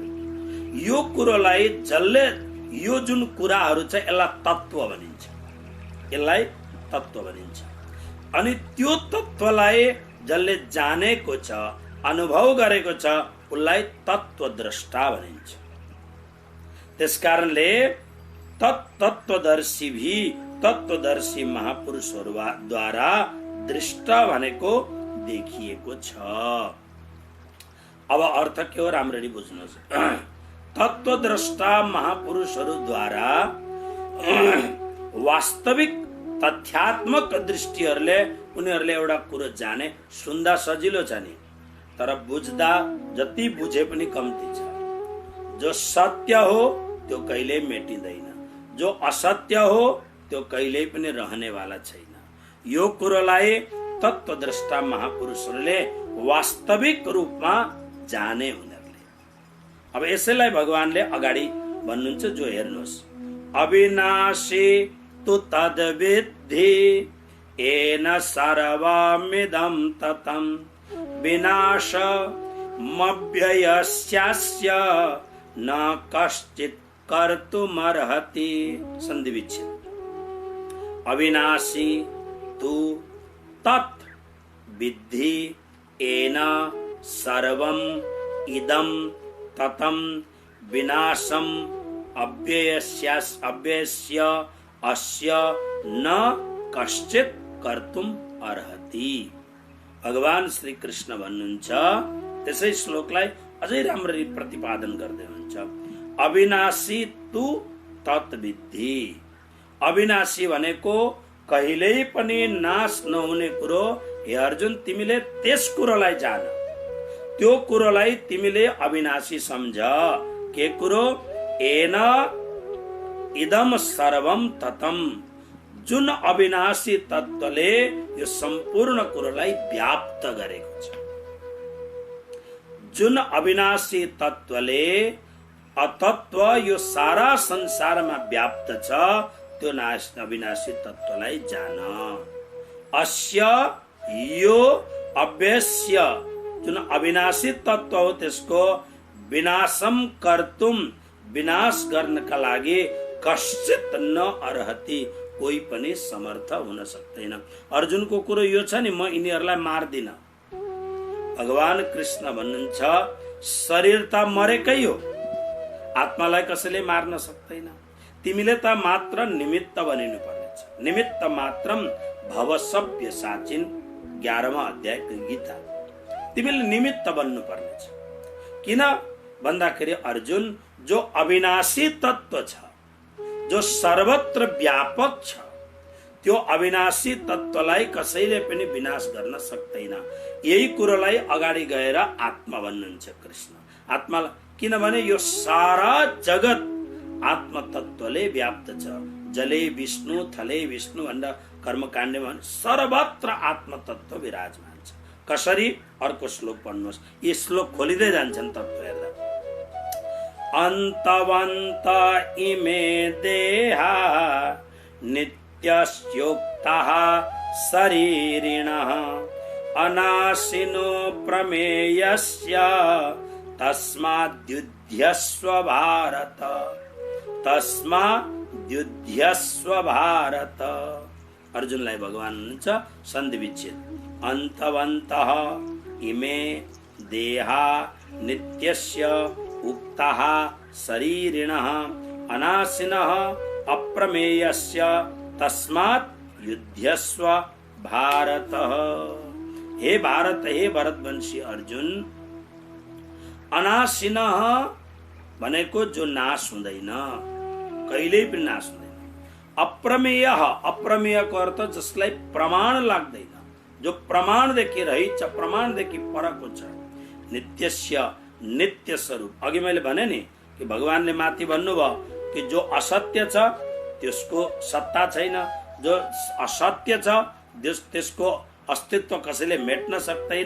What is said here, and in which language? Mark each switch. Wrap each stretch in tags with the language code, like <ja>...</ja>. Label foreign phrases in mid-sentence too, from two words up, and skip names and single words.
<ne>यो कुरोलाई जसले यो जुन कुराहरू छ यसलाई तत्व भनिन्छ, यसलाई तत्व भनिन्छ। अनि त्यो तत्वलाई जसले जानेको छ, अनुभव गरेको छ उसलाई तत्वद्रष्टा भनिन्छ। त्यसकारणले तत्त्वदर्शी भी तत्वदर्शी महापुरुषहरूद्वारा दृष्ट भनेको देखिएको छ। अब अर्थ के हो राम्ररी बुझ्नुहोस्। तत्वद्रष्टा महापुरुषहरूद्वारा वास्तविक तथ्यात्मक दृष्टिहरूले उनीहरूले एउटा कुरो जाने, सुन्दा सजिलो छ नि, तर बुझ्दा जति बुझे पनि कम्ती छ। जो सत्य हो त्यो कहिल्यै मेटिँदैन, जो असत्य हो त्यो कहिल्यै पनि रहनेवाला छैन। यो कुरोलाई तत्वद्रष्टा महापुरुषहरूले वास्तविक रूपमा जाने उनीहरूले। अब यसैलाई भगवानले अगाडि भन्नुहुन्छ, जो हेर्नुहोस्,</ne> <sa>अविनाशी तु तद्विद्धि येन सर्वमिदं ततं विनाशमव्ययस्यास्य न कश्चित् कर्तुमर्हति।</sa> <ne>संधि विच्छेद।</ne> <sa>अविनाशी तु तत् विद्धि येन सर्वम् इदं ततं विनाशम अव्ययस्य अस्य न कश्चित् कर्तुम अर्हति।</sa> <ne>भगवान श्री कृष्ण भन्नुहुन्छ, त्यसै श्लोकलाई अझै राम्ररी प्रतिपादन गर्दै हुनुहुन्छ।</ne> <sa>अविनाशी तु तत् विद्धि।</sa> <ne>अविनाशी भनेको कहिल्यै पनि नाश नहुने कुरो। हे अर्जुन, तिमीले त्यस कुरोलाई जान, त्यो कुरोलाई तिमीले अविनाशी सम्झ। के कुरो?</ne> <sa>एन इदम सर्वम ततम।</sa> <ne>जुन अविनाशी तत्वले यो सम्पूर्ण कुरोलाई व्याप्त गरेको छ, जुन अविनाशी तत्वले अतत्व यो सारा संसारमा व्याप्त छ, त्यो अविनाशी तत्वलाई जान। अस्य यो अव्यस्य जुन अविनाशी तत्व हो त्यसको</ne> <sa>विनाशम कर्तुम,</sa> <ne>विनाश गर्नका लागि</ne> <sa>कश्चित् न अर्हति,</sa> <ne>कोही पनि समर्थ हुन सक्दैन। अर्जुनको कुरो यो छ नि, म यिनीहरूलाई मार्दिन। भगवान कृष्ण भन्नुहुन्छ, शरीर त मरेकै हो, आत्मालाई कसैले मार्न सक्दैन। तिमीले त मात्र निमित्त बनिनु पर्नेछ।</ne> <sa>निमित्त मात्रम भव सभ्य साचिन, 11वां</sa> <ne>अध्यायको गीता। तिमीले निमित्त बन्नु पर्नेछ। किन भन्दाखेरि अर्जुन, जो अविनाशी तत्व छ, जो सर्वत्र व्यापक छ, त्यो अविनाशी तत्वलाई कसैले पनि विनाश गर्न सक्दैन। यही कुरोलाई अगाडि गएर आत्मा भन्नुहुन्छ कृष्ण। आत्मा किनभने यो सारा जगत आत्म तत्वले व्याप्त छ।</ne> <sa>जले विष्णु, थले विष्णु</sa> <ne>भनेर कर्मकाण्डमा सर्वत्र आत्म तत्व विराजमान छ। कसरी? अर्को श्लोक पढ्नुहोस्। यी श्लोक खोलिँदै जान्छन् तत्व हेर्दा।</ne> <sa>अन्तवन्त इमे देहा नित्यस्योक्तः शरीरिणः अनाशिनो प्रमेयस्य तस्माद्युध्यस्व भारत, तस्माद्युध्यस्व भारत।</sa> <ne>अर्जुनलाई भगवान हुनुहुन्छ सन्धि विच्छेद।</ne> <sa>अन्तवन्तः इमे देहा नित्यस्य उक्तः शरीरिणः अनाशिनः अप्रमेयस्य तस्मात् युध्यस्व भारत।</sa> <ne>हे भारत, हे भरतवंशी अर्जुन, अनाशिनः भनेको जो नाश हुँदैन, कहिल्यै पनि नाश हुँदैन। अप्रमेयः, अप्रमेयको अर्थ जसलाई प्रमाण लाग्दैन, जो प्रमाणदेखि रहित छ, प्रमाणदेखि परको छ। नित्यस्य, नित्य स्वरूप। अघि मैले भने नि कि भगवानले माथि भन्नुभयो कि जो असत्य छ त्यसको सत्ता छैन, जो असत्य छ त्यसको अस्तित्व कसैले मेट्न सक्दैन।</ne>